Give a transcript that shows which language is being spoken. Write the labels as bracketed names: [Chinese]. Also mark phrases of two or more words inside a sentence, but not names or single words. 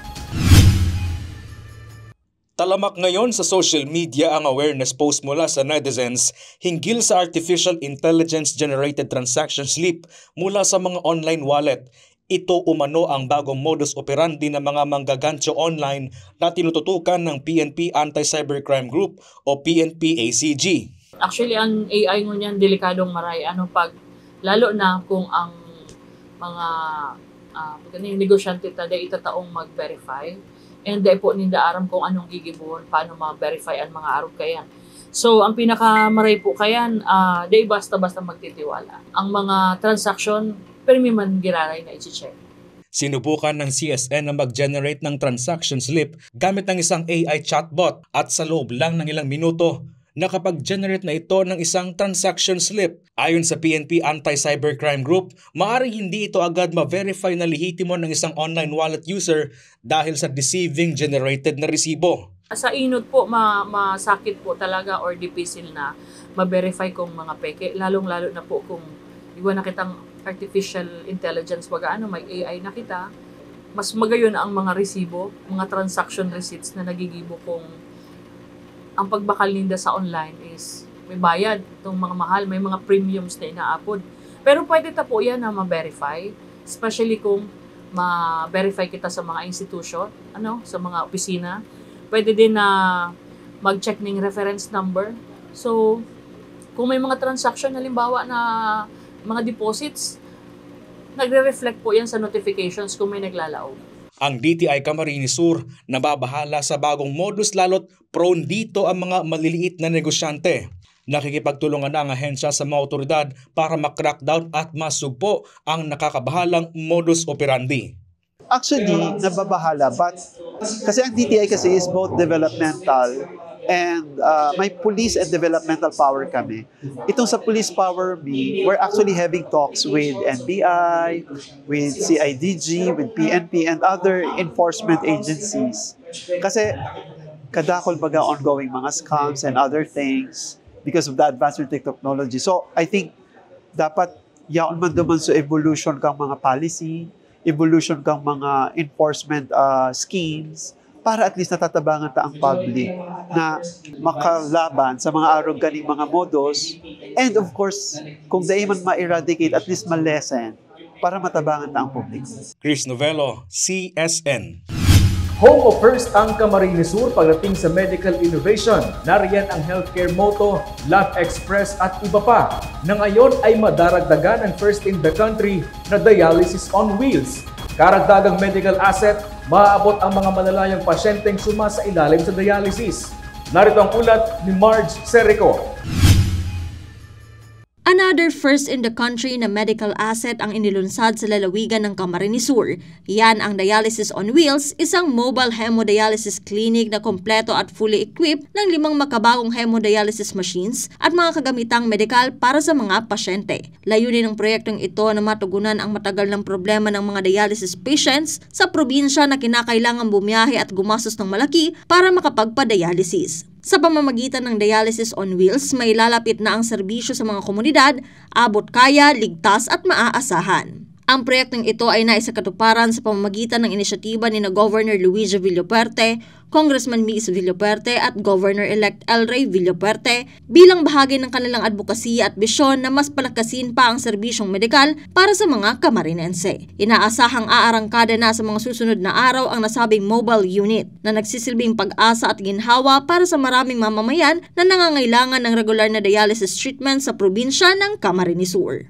[Filipino] Talamak ngayon sa [English] social media [Filipino] ang [English] awareness post [Filipino] mula sa netizens hinggil sa [English] artificial intelligence-generated transaction slip [Filipino] mula sa mga [English] online wallet. [Filipino] Ito umano ang bagong [Latin] modus operandi [Filipino] ng mga manggagancho online na tinututukan ng PNP Anti-Cybercrime Group o PNP-ACG. [Bikol] Actually, ang AI ngunyan delikadong maray. Lalo na kung ang mga negosyante tada itataong mag-verify and po ninda aram kung anong gigibon, paano ma-verify ang mga arog kayan. So, ang pinakamaray po kayan, day basta-basta magtitiwala. Ang mga transaction, permi man giraray na i-check. [Filipino] Sinubukan ng CSN na mag-generate ng [English] transaction slip [Filipino] gamit ng isang [English] AI chatbot [Filipino] at sa loob lang ng ilang minuto, nakapag-generate na ito ng isang [English] transaction slip. [Filipino] Ayon sa PNP Anti-Cybercrime Group, maaaring hindi ito agad ma-verify na lehitimo ng isang [English] online wallet user [Filipino] dahil sa [English] deceiving generated [Filipino] na resibo. [Bikol] Sa inod po, masakit po talaga or difficile na ma-verify kung mga peke, lalong-lalo na po kung iwan na kitang [English] artificial intelligence, [Bikol] may AI na kita, mas magayon ang mga resibo, mga [English] transaction receipts [Bikol] na nagigibo kung ang pagbakal ninda sa online is may bayad. Itong mga mahal, may mga premiums na inaapod. Pero pwede ta po yan na ma-verify, especially kung ma-verify kita sa mga institution, sa mga opisina. Pwede din na mag-check ng [English] reference number. [Bikol] So, kung may mga transaction, halimbawa na mga deposits, nagre-reflect po yan sa notifications kung may naglalaog. [Filipino] Ang DTI Camarines Sur nababahala sa bagong modus lalo't prone dito ang mga maliliit na negosyante. Nakikipagtulungan na ang ahensya sa mga otoridad para ma-crackdown at masugpo ang nakakabahalang [Latin] modus operandi. [English] Actually, nababahala, but [Filipino] kasi ang DTI kasi [English] is both developmental and may police and developmental power kami. [Filipino] Itong sa [English] police power we're actually having talks with NBI, with CIDG, with PNP, and other enforcement agencies. [Bikol] Kasi kadakol baga [English] ongoing mga scams and other things because of the advancement of technology. [Bikol] So [English] I think [Bikol] dapat yaon man duman sa evolution kang mga policy, evolution kang mga [English] enforcement schemes, [Bikol] para [English] at least [Bikol] natatabangan ta ang public na makalaban sa mga arog ganing mga modus. [English] And of course, [Bikol] kung dahil man ma-eradicate, [English] at least [Bikol] ma-lessen para matabangan ta ang public. [Filipino] Chris Novello, CSN. [English] Home of First [Filipino] ang Camarines Sur pagdating sa medical innovation. Nariyan ang healthcare motto, Lab Express at iba pa, na ngayon ay madaragdagan ang [English] first in the country [Filipino] na [English] dialysis on wheels. [Filipino] Karagdagang medical asset, maaabot ang mga malalayang pasyenteng sumasailalim sa dialysis. Narito ang ulat ni Marge Serico. [English] Another first in the country [Filipino] na [English] medical asset [Filipino] ang inilunsad sa lalawigan ng Camarines Sur. Yan ang Dialysis on Wheels, isang [English] mobile hemodialysis clinic [Filipino] na kompleto at [English] fully equipped [Filipino] ng 5 makabagong [English] hemodialysis machines [Filipino] at mga kagamitang medikal para sa mga pasyente. Layunin ng proyektong ito na matugunan ang matagal ng problema ng mga [English] dialysis patients [Filipino] sa probinsya na kinakailangang bumiyahe at gumastos ng malaki para makapagpa-dialysis. Sa pamamagitan ng Dialysis on Wheels, may lalapit na ang serbisyo sa mga komunidad, abot kaya, ligtas at maaasahan. Ang proyektong ito ay naisakatuparan sa pamamagitan ng inisyatiba ni Governor Luigi Villoperte, Congressman Migs Villoperte at Governor-elect El Rey Villoperte bilang bahagi ng kanilang advokasya at bisyon na mas palakasin pa ang serbisyong medikal para sa mga Camarinense. Inaasahang aarangkada na sa mga susunod na araw ang nasabing mobile unit na nagsisilbing pag-asa at ginhawa para sa maraming mamamayan na nangangailangan ng regular na [English] dialysis treatment [Filipino] sa probinsya ng Camarines Sur.